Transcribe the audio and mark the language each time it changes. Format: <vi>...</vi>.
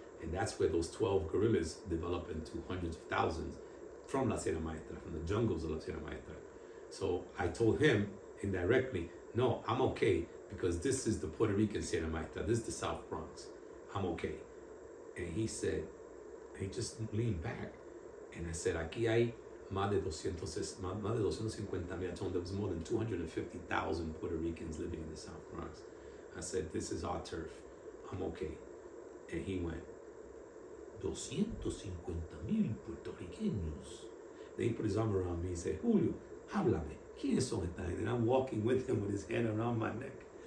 <en>And that's where those 12 guerrillas developed into hundreds of thousands from La Sierra Maestra, from the jungles of La Sierra Maestra. So I told him indirectly, no, I'm okay, because this is the Puerto Rican Sierra Maestra. This is the South Bronx. I'm okay. And he said, he just leaned back.</en> <es>And I said, aquí hay más de 250,000.</es> <en>I told him there was more than 250,000 Puerto Ricans living in the South Bronx. I said, this is our turf. I'm okay. And he went, 250,000 puertorriqueños. Then he put his arm around me and said, Julio, háblame. ¿Quiénes son esta gente? And I'm walking with him with his hand around my neck.</en>